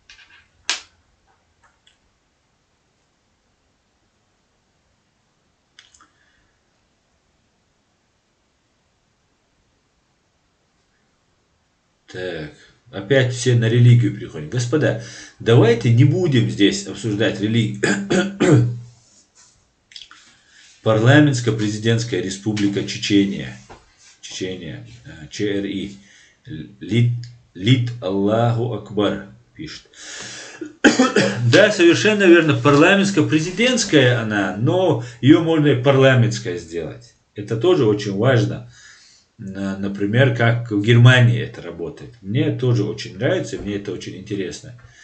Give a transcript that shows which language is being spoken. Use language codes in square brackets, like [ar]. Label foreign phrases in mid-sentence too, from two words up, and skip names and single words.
[ru] Так, опять все на религию приходят. Господа, давайте не будем здесь обсуждать религию. Парламентско-президентская республика Чечения. Чечения. ЧРИ. Лид [ar] الله أكبر [ru] пишет. Да, совершенно верно, парламентско-президентская она, но ее можно и парламентская сделать. Это тоже очень важно. Например, как в Германии это работает. Мне тоже очень нравится, мне это очень интересно.